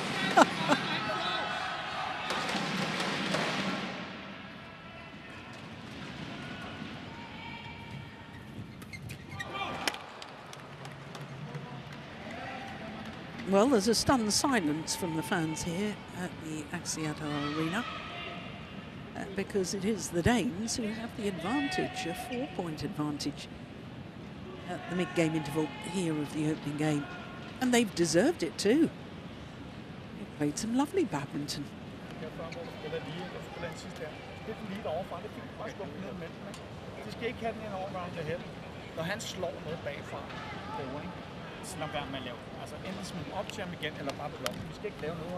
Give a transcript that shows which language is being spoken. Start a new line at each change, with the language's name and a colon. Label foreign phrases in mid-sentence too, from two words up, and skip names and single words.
English: Well, there's a stunned silence from the fans here at the Axiata Arena because it is the Danes who have the advantage, a 4-point advantage at the mid-game interval here of the opening game. And they've deserved it too. They've played some lovely badminton.
Danish: Så lad være med at lave. Altså enten smide op til ham igen, eller bare blokke. Vi skal ikke lave noget.